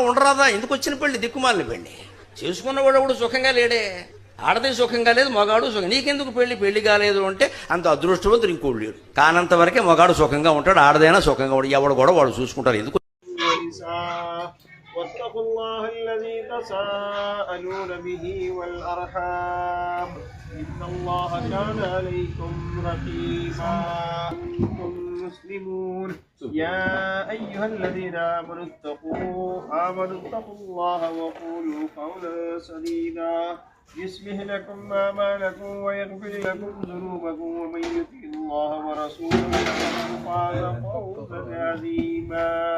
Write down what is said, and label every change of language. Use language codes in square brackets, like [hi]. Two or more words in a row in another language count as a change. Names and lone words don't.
[te] ఉండరాదా ఎందుకు వచ్చిన పెళ్లి దిక్కుమాలిన పెళ్లి చేసుకున్నవాడు ఎవడు సుఖంగా లేడే ఆడది సుఖంగా లేదు మగాడు సుఖం నీకెందుకు పెళ్లి కాలేదు అంటే అంత అదృష్టవంతుడు ఇంకోడు లేడు కానంత వరకే మగాడు సుఖంగా ఉంటాడు ఆడదైనా సుఖంగా ఉంటాడు ఎవడు కూడా వాడు చూసుకుంటారు ఎందుకు [ar] واتقوا الله الذي تساءلون به والأرحام إن الله كان عليكم رقيبا مسلمون يا أيها الذين آمنوا اتقوا الله وقولوا قولا سديدا يصلح لكم أعمالكم ويغفر لكم ذنوبكم ومن يطع الله ورسوله فقد فوزا عظيما